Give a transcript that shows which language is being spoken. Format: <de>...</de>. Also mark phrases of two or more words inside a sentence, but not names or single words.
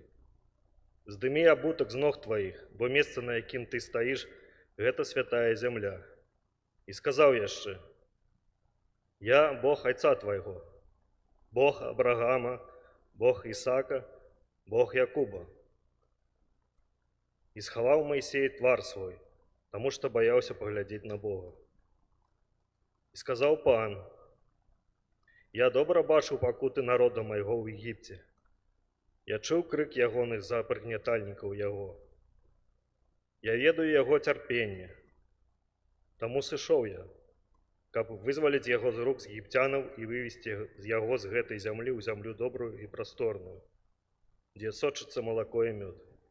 <be>Здымі абутак з ног тваіх, бо месца, на якім ты стаіш, гэта святая зямля». І сказаў яшчэ: «Я Бог айца твайго, Бог Абрагама, Бог Ісака, Бог Якуба».</be> <ru>И сховал Моисей твар свой, потому что боялся поглядеть на Бога. И сказал</ru> <be>Пан: «Я добра бачыў пакуты народа майго ў Егіпце. Я чуў крык ягоны за прыгнятальнікаў яго. Я ведаю яго цярпенне. Таму сышоў я, каб вызваліць яго з рук з егіпцянаў і вывесці яго з гэтай зямлі ў зямлю добрую і прасторную, дзе сочыцца малако і мёд».</be>